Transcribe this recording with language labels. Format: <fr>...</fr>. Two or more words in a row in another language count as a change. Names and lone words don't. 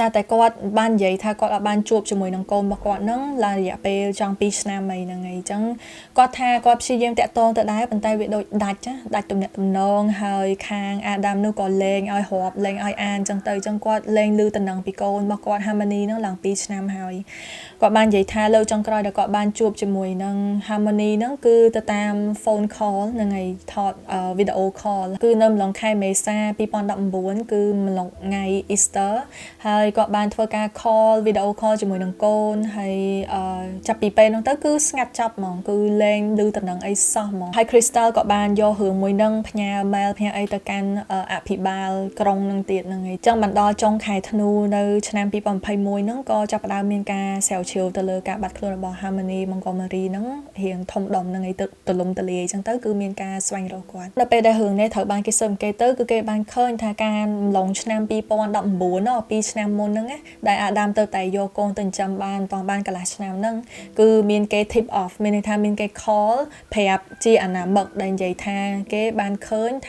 <km>សារតែគាត់បាននិយាយថាគាត់អត់បានជួបជាមួយនឹងកូនរបស់គាត់ហ្នឹងឡើងរយៈពេលចង់2ឆ្នាំអីហ្នឹងហើយអញ្ចឹងគាត់ថាគាត់ព្យាយាមតាក់ទងទៅដែរប៉ុន្តែវាដូចដាច់ទំនាក់ទំនนงហើយខាង Adam នោះក៏លេងឲ្យរាប់លេងឲ្យអានចឹងទៅចឹងគាត់លេងឮតំណងពីកូនរបស់គាត់ Harmony ហ្នឹងឡើង2ឆ្នាំហើយគាត់បាននិយាយថាលើចុងក្រោយដែលគាត់បានជួបជាមួយនឹង Harmony ហ្នឹងគឺទៅតាម</km> <en>phone call</en> <km>ហ្នឹងហើយថត</km> <en>video call</en> <km>គឺនៅម្លងខែមេសា 2019គឺម្លងថ្ងៃ Easter ហើយគាត់បានធ្វើការ</km> <en>call video call</en> <km>ជាមួយនឹងកូនហើយចាប់ពីពេលហ្នឹងទៅគឺស្ងាត់ចាប់ហ្មងគឺលេងឮតំណងអីសោះហ្មងហើយ Crystal ក៏បាន យករឿងមួយហ្នឹងផ្ញើ mail ផ្ញើអីទៅកាន់អភិបាលក្រុងហ្នឹងទៀតហ្នឹងហើយចឹងបានដល់ចុងខែធ្នូនៅឆ្នាំ2021ហ្នឹងក៏ ចាប់ផ្ដើមមានការស្រាវជ្រាវទៅលើការបាត់ខ្លួនរបស់ Harmony Montgomery ហ្នឹងរៀងធំដុំហ្នឹងឯងទៅទលំទលាយចឹងទៅគឺមានការស្វែងរកគាត់ដល់ពេលដែលរឿងនេះត្រូវបានគេស៊ើបអង្កេតទៅគឺគេបានឃើញថាការឡងឆ្នាំ2019 2ឆ្នាំមុនហ្នឹងណាដែល Adam ទៅតែយកកូនទៅចិញ្ចឹមបានតោះបានកន្លះឆ្នាំហ្នឹងគឺមានគេ</km> <en>tip off</en> <km>មានន័យថាមានគេ call ប្រាប់ជាអនាមិកដែលនិយាយថាគេបានឃើញថា</km>